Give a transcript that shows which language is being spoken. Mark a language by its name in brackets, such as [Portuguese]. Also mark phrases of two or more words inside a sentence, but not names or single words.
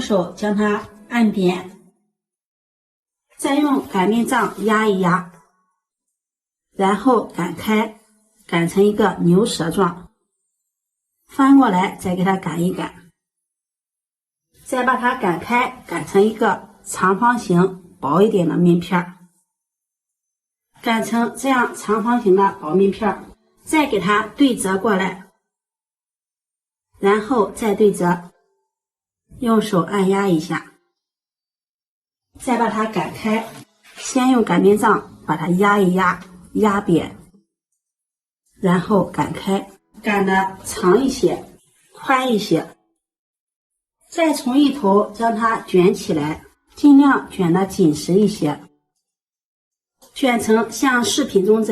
[Chinese] 手將它按扁，再用擀面杖壓一壓，然後擀開，擀成一個牛舌狀，翻過來再給它擀一擀，再把它擀開，擀成一個長方形薄一點的面片，擀成這樣長方形的薄面片，再給它對折過來，然後再對折，用手按壓一下，再把它擀開，先用擀面杖把它壓一壓，壓扁，然後擀開，擀得長一些，寬一些，再從一頭將它捲起來，盡量捲得緊實一些，捲成像視頻中這